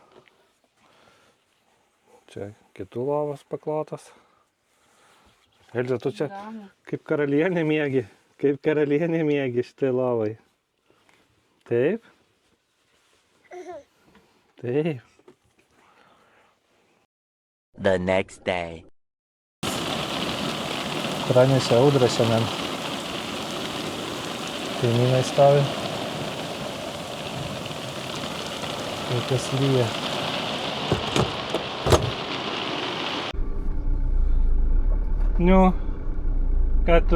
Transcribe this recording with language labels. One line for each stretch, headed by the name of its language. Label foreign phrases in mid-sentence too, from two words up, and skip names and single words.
Lithuanian: Čia kitų lovos paklotas. Elze, tu čia kaip karalienė miegi. Kaip karalienė miegi šitai lovai. Taip? Taip.
English: The next day.
Lithuanian: Pranešė audrą šiandien. Kaimynai stovi. Kai kas lyja. Nu, ką tu?